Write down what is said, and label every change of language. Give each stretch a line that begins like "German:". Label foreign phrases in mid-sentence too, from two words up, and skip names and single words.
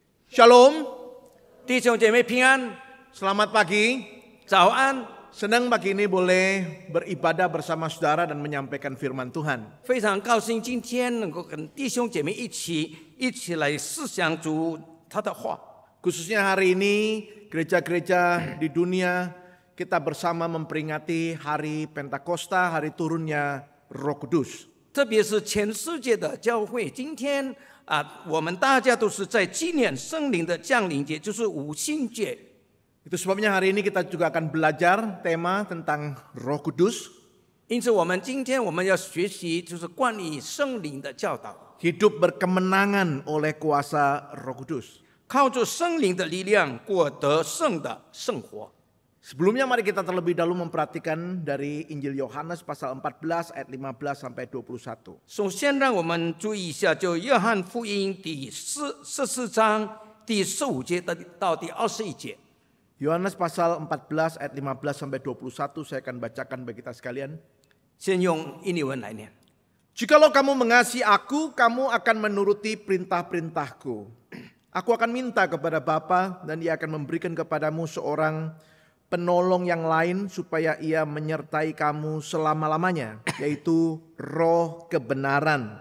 Indonesian: Shalom,
Chinese: 弟兄姐妹平安，
Indonesian: selamat pagi.
Chinese: 早安！
Indonesian: Senang pagi ini boleh beribadah bersama saudara dan menyampaikan firman Tuhan.
Chinese: 非常高兴今天能够跟弟兄姐妹一起来思想主他的话。
Indonesian: Khususnya hari ini gereja-gereja di dunia kita bersama memperingati hari Pentakosta, hari turunnya Roh Kudus.
Chinese: 特别是全世界的教会，今天我们大家都是在纪念圣灵的降临节，就是五旬节。
Indonesian: Itu sebabnya hari ini kita juga akan belajar tema tentang Roh Kudus.
Chinese: 因此，今天我们要学习就是关于圣灵的教导，
Indonesian: Hidup berkemenangan oleh kuasa Roh Kudus.
Chinese: 靠着圣灵的力量过得胜的生活。
Indonesian: Sebelumnya mari kita terlebih dahulu memperhatikan dari Injil Yohanes pasal 14 ayat 15 sampai 21.
Chinese: 首先，让我们注意一下，就约翰福音第14章第15节到第21节。
Indonesian: Yohanes pasal 14 ayat 15 sampai 21 saya akan bacakan bagi kita sekalian.
Chinese: 先用印尼文来念。
Indonesian: Jikalau kamu mengasihi aku, kamu akan menuruti perintah-perintahku. Aku akan minta kepada Bapa dan Ia akan memberikan kepadamu seorang penolong yang lain supaya Ia menyertai kamu selama-lamanya, yaitu Roh kebenaran.